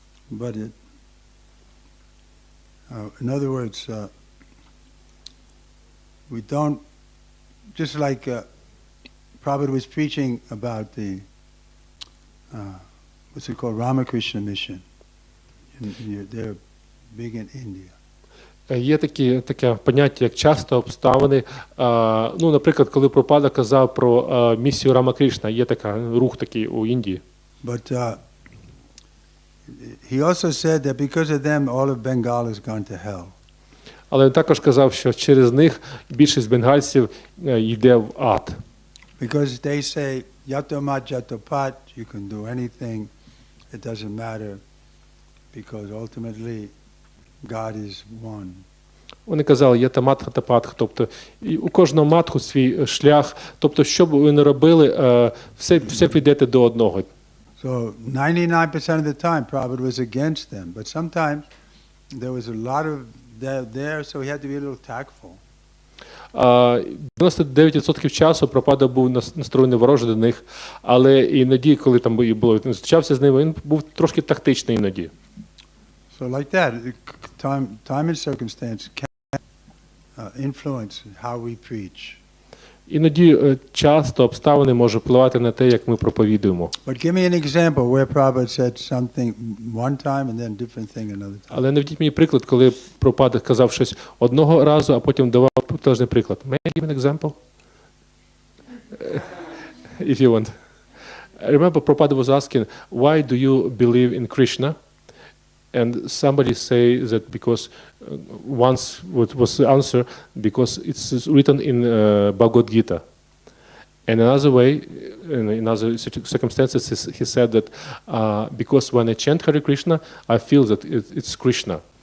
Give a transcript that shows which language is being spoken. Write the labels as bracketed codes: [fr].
[en] But in other words, we don't, just like Prabhupada was preaching about the, what's it called, Ramakrishna mission. They're big in India. [uk] Є таке поняття, як часто обставини. Ну, наприклад, коли Прабхупада казав про місію Рамакришна, є рух такий у Індії. [en] But he also said that because of them, all of Bengal has gone to hell. [uk] Але він також казав, що через них більшість бенгальців йде в ад. [en] Because they say, Yatomat Jatopat, you can do anything, it doesn't matter, because ultimately God is one. [uk] Вони казали, є тамат хатапат, тобто у кожного матху свій шлях, тобто що б ви не робили, все підете до одного. [en] So 99% of the time, Prabhupada was against them. But sometimes there was a lot of there, so he had to be a little tactful. [uk] 99% часу Прабхупада був настроєний вороже до них, але іноді, коли там було зустрічався з ними, він був трошки тактичний іноді. [en] So like that, time and circumstance can influence how we preach. [uk] Іноді часто обставини можуть впливати на те, як ми проповідуємо. [en] But give me an example where Prabhupada said something one time and then different thing another time. [uk] Але наведіть мені приклад, коли Прабхупада сказав щось одного разу, а потім давав протилежний приклад. [en] May I give an example? If you want. I remember Prabhupada was asking, why do you believe in Krishna? And somebody say that because once what was the answer because it's written in Bhagavad Gita. And another way, in other circumstances, he said that because when I chant Hare Krishna, I feel that it's Krishna.